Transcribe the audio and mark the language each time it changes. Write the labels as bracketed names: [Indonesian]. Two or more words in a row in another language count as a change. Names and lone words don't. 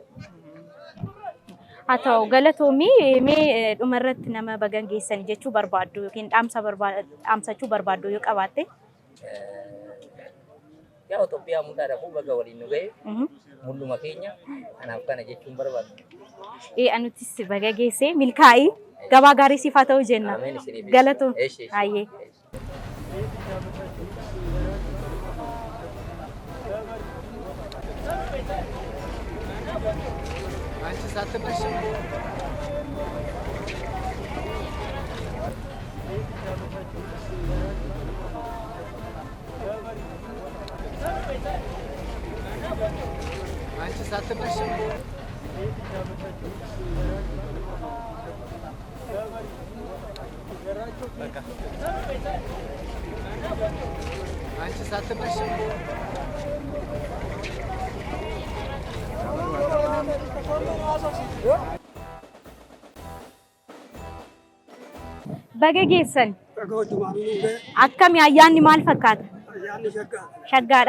[Oromo] Haa ta'u galatoomii mee dhumarratti nama bagan geessan jechuu barbaaddu yookiin dhaamsachuu barbaaddu yoo qabaatte? Yaa Itoophiyaa hundaadhaafuu baga waliin nu gahe mulluma keenya kanaaf kana jechuun barbaadu. Anutis baga geessee milkaa'ii gabaa gaarii siif haa ta'u jenna. Galatoom. Hayyee. [Amharic] አንቺ ሳትበሽም አንቺ ሳትበሽም አንቺ ሳትበሽም [Oromo] Baga geessan. Akkami ayyaanni maal fakkaata? Shaggaadha.